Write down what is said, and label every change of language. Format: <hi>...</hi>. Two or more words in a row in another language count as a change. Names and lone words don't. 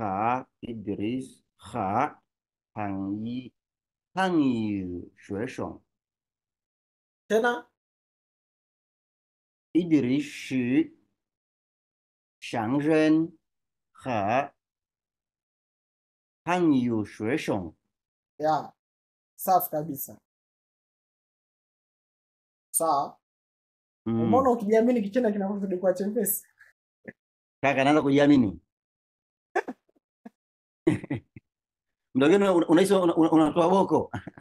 <zh>和 Idris 和汉语学生</zh> <sw>Tena</sw> <zh>Idris 是商人和汉语学生。</zh> <sw>ya safi kabisa. Sawa. Umeona ukijiamini Kichina kinakuzidi kuwa chepesi. Kaka naanza kujiamini. Ndio gani unahisi unatoa boko?</sw>